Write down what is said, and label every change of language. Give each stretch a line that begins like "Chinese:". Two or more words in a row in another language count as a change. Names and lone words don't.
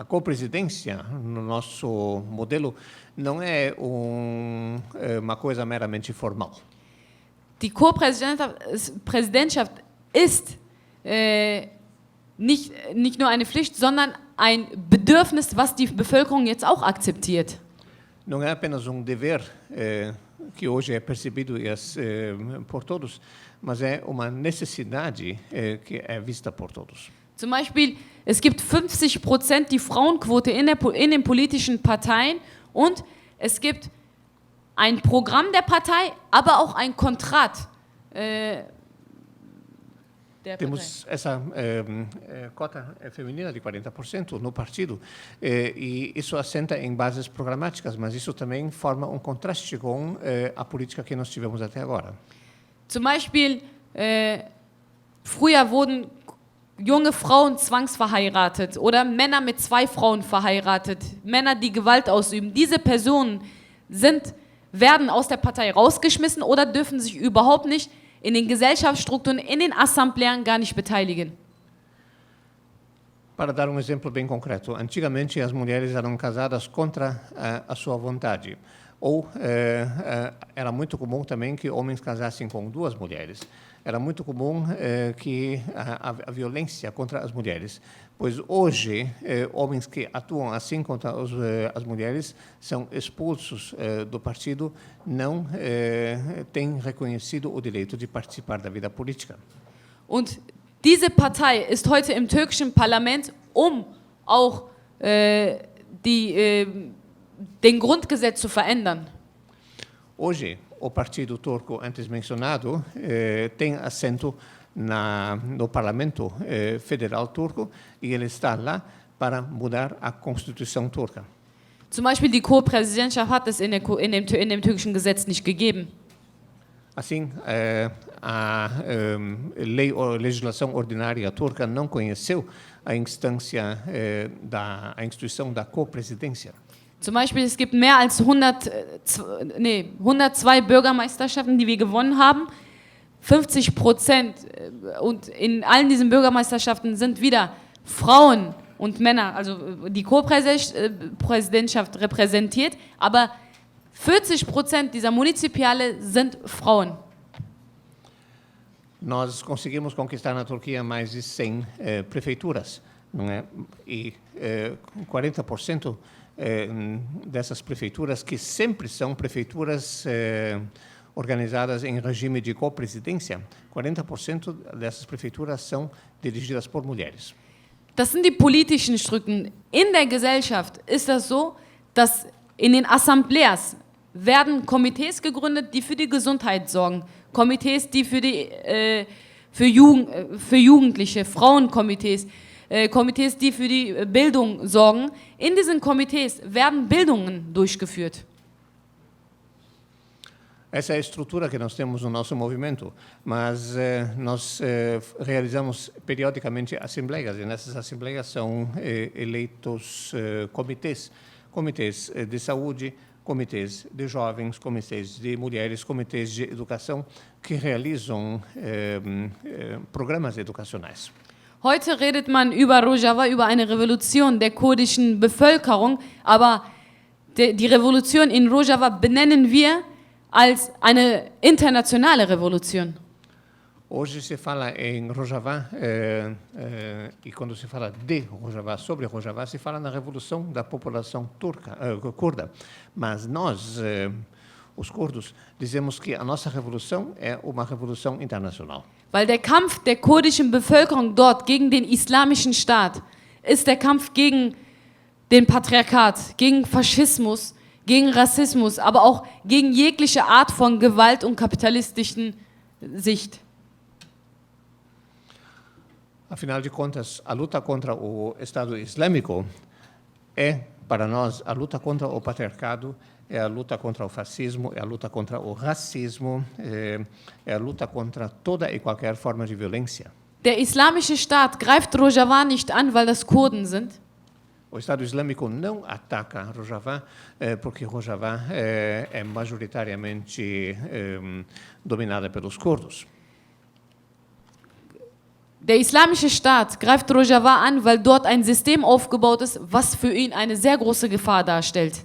Portuguese: A co-presidência, no nosso modelo, não é uma coisa meramente formal.
German: Die Co-Präsidentschaft ist nicht nur eine Pflicht, sondern ein Bedürfnis, was die Bevölkerung jetzt auch akzeptiert.
Portuguese: Não é apenas dever que hoje é percebido por todos, mas é uma necessidade que é vista por todos.
German: Zum Beispiel, es gibt 50% die Frauenquote in den politischen Parteien und es gibt ein Programm der Partei, aber auch ein Kontrat der
Portuguese: Temos essa cota feminina de 40% no partido, e isso assenta em bases programáticas, mas isso também forma contraste com a política que nós tivemos até agora.
German: Zum Beispiel, früher wurden junge Frauen zwangsverheiratet oder Männer mit 2 Frauen verheiratet, Männer, die Gewalt ausüben. Diese Personen werden aus der Partei rausgeschmissen oder dürfen sich überhaupt nicht in den Gesellschaftsstrukturen, in den Assembleen gar nicht beteiligen.
Portuguese: Para dar exemplo bem concreto, antigamente as mulheres eram casadas contra a sua vontade, ou era muito comum também que homens casassem com 2 mulheres. Era muito comum que a violência contra as mulheres, pois hoje homens que atuam assim contra as mulheres são expulsos do partido, não têm reconhecido o direito de participar da vida política.
German: Und diese Partei ist heute im türkischen Parlament, auch den Grundgesetz zu verändern.
Portuguese: Hoje, o partido turco antes mencionado tem assento no Parlamento Federal turco e ele está lá para mudar a Constituição turca.
German: Zum Beispiel die Co-Präsidentschaft hat es in dem türkischen Gesetz nicht gegeben.
Portuguese: Assim, a legislação ordinária turca não conheceu a instituição da co-presidência.
German: Zum Beispiel, es gibt mehr als 102 Bürgermeisterschaften, die wir gewonnen haben. 50% und in allen diesen Bürgermeisterschaften sind wieder Frauen und Männer, also die Co-Präsidentschaft repräsentiert, aber 40% dieser Municipiale sind Frauen.
Portuguese: Nós conseguimos conquistar na Turquia mais de 100 prefeituras, não é? E 40% dessas prefeituras, que sempre são prefeituras organizadas em regime de co-presidência, 40% dessas prefeituras são dirigidas por mulheres.
German: Das sind die politischen Strukturen. In der Gesellschaft ist das so, dass in den Assembleas werden Komitees gegründet, die für die Gesundheit sorgen. Komitees, die für Jugendliche, Frauenkomitees, Komitees, die für die Bildung sorgen. In diesen Komitees werden Bildungen durchgeführt.
Portuguese: Essa é a estrutura que nós temos no nosso movimento, mas nós realizamos periodicamente assembleias, e nessas assembleias são eleitos comitês de saúde, comitês de jovens, comitês de mulheres, comitês de educação, que realizam programas educacionais.
German: Heute redet man über Rojava, über eine Revolution der kurdischen Bevölkerung, aber die Revolution in Rojava benennen wir als eine internationale Revolution.
Portuguese: Hoje se fala em Rojava, e quando se fala de Rojava, sobre Rojava, se fala na revolução da população curda. Mas nós, os curdos, dizemos que a nossa revolução é uma revolução internacional.
German: Weil der Kampf der kurdischen Bevölkerung dort gegen den islamischen Staat ist der Kampf gegen den Patriarchat, gegen Faschismus, gegen Rassismus, aber auch gegen jegliche Art von Gewalt und kapitalistischen Sicht.
Portuguese: Afinal de contas, a luta contra o Estado Islâmico é, para nós, a luta contra o patriarcado, é a luta contra o fascismo, é a luta contra o racismo, é a luta contra toda e qualquer forma de violência.
German: Der islamische Staat greift Rojava nicht an, weil das Kurden sind.
Portuguese: O Estado Islâmico não ataca Rojava porque Rojava é majoritariamente dominada pelos curdos.
German: Der Islamische Staat greift Rojava an, weil dort ein System aufgebaut ist, was für ihn eine sehr große Gefahr darstellt.